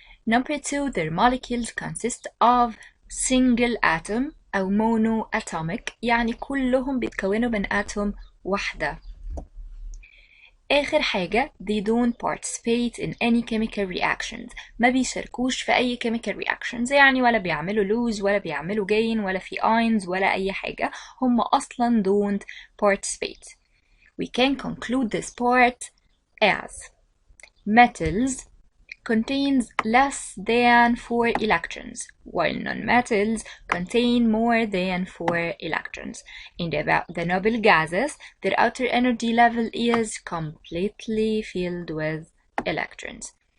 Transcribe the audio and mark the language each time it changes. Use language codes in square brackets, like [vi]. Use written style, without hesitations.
[en] Number 2 their molecules consist of single atom أو monoatomic، [ar] يعني كلهم بيتكونوا من atom واحدة. آخر حاجة [en] they don't participate in any chemical reactions، [ar] ما بيشاركوش في أي [en] chemical reactions، [ar] يعني ولا بيعملوا lose ولا بيعملوا gain ولا في ions ولا أي حاجة، هم أصلا [en] don't participate. We can conclude this part as metals contains less than 4 electrons, while non-metals contain more than 4 electrons. And about the noble gases, their outer energy level is completely filled with electrons.